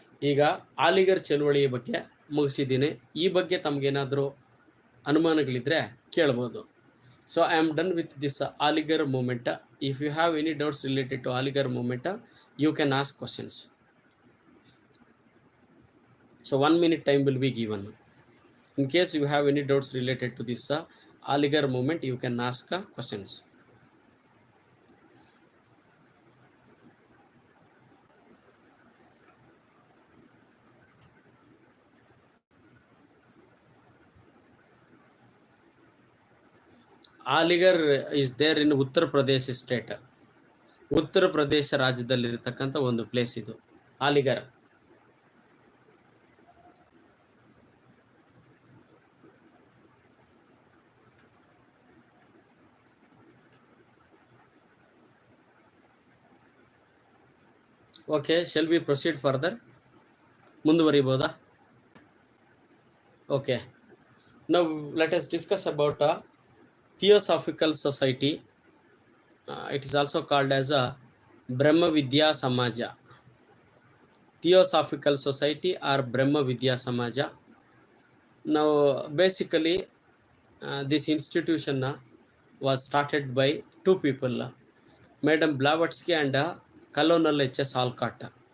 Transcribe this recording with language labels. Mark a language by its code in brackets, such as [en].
[kn] ಈಗ ಆಲಿಗರ್ ಚಳುವಳಿಯ ಬಗ್ಗೆ ಮುಗಿಸಿದ್ದೀನಿ. ಈ ಬಗ್ಗೆ ತಮಗೇನಾದರೂ ಅನುಮಾನಗಳಿದ್ದರೆ ಕೇಳ್ಬೋದು. [en] So I am done with this Aligarh movement. If you have any doubts related to Aligarh movement, you can ask questions. So 1 minute time will be given. In case you have any doubts related to this Aligarh movement, you can ask questions. Aligarh is there in Uttar Pradesh state. [kn] Uttar Pradesh ರಾಜ್ಯದಲ್ಲಿರತಕ್ಕಂಥ ಒಂದು place ಇದು Aligarh. [en] Okay, shall we proceed further? [kn] ಮುಂದುವರಿಬೋದಾ? [en] Okay, now let us discuss about theosophical society. It is also called as a Brahma Vidya Samaja. Theosophical Society or Brahma Vidya Samaja. Now basically this institution was started by two people, Madam Blavatsky and Colonel H.S. Alcott.